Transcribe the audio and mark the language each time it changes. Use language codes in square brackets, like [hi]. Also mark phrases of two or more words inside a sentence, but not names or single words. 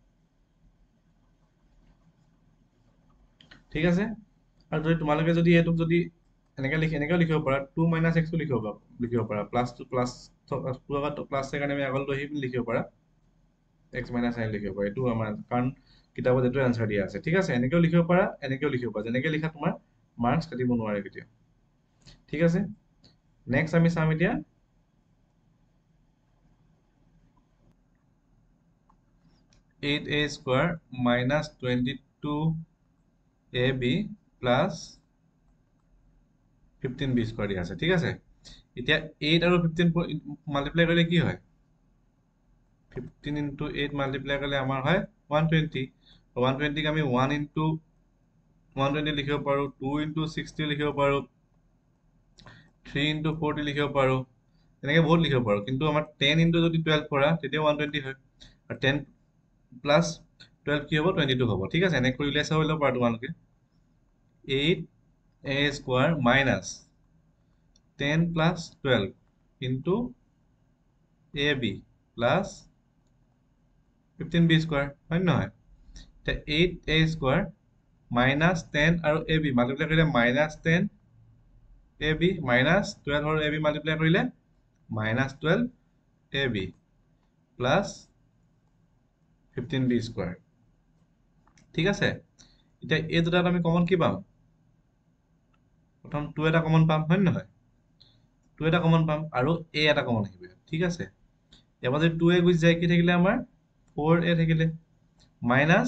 [as] ঠিক আছে আৰু যদি তোমালোকে যদি এটোক যদি এনেকৈ লিখিব পাৰা [en] 2 minus x [as] টো লিখিব পাৰা প্লাস 2 প্লাস 2 আগত প্লাস কাৰণে আমি আগলৈ আহি লিখিব পাৰা [en] x minus 9 [as] লিখিব পাৰা এটো আমাৰ কাৰণ কিতাপত এটো আনসাৰ দিয়া আছে ঠিক আছে এনেকৈ লিখিব পাৰা এনেকৈ লিখিব পাৰা যেনেকৈ লিখা তোমাৰ মাৰ্কস কাটিব নোৱাৰে কেতিয়া ঠিক আছে নেক্সট আমি চাম এতিয়া [en] 8a square minus 22ab plus 15b square [as] দিয়া আছে ঠিক আছে এতিয়া 8 আৰু 15 মাল্টিপ্লাই কৰিলে কি হয় 15 into 8 মাল্টিপ্লাই কৰিলে আমাৰ হয় 120 120 ক আমি 1 into 120 লিখিব পাৰো 2 into 60 লিখিব পাৰো 3 into 40 লিখিব পাৰো এনেকৈ বহুত লিখিব পাৰো কিন্তু আমাৰ 10 into যদি 12 কৰা তেতিয়া 120 হয় আৰু 10 plus 12 কি হ'ব 22 হ'ব ঠিক আছে এনেকৈ উলিয়াই চাব লব পাৰা তোমালোকে [en] 8a square minus 10 plus 12 into ab plus 15b square [as] হয় নহয় তে [en] 8a square minus 10 আৰু ab মাল্টিপ্লাই কৰিলে minus 10 ab minus 12 আৰু [as] ab মাল্টিপ্লাই কৰিলে [en] minus 12 ab plus 15b square [as] ঠিক আছে এতিয়া এই দুটাত আমি কমন কি পাম প্ৰথম 2 এটা কমন পাম হয় নহয় 2 এটা কমন পাম আৰু a এটা কমন আহিব ঠিক আছে ইয়াৰ যদি 2a গুছি যায় কি থাকিলে আমাৰ 4a থাকিলে মাইনাস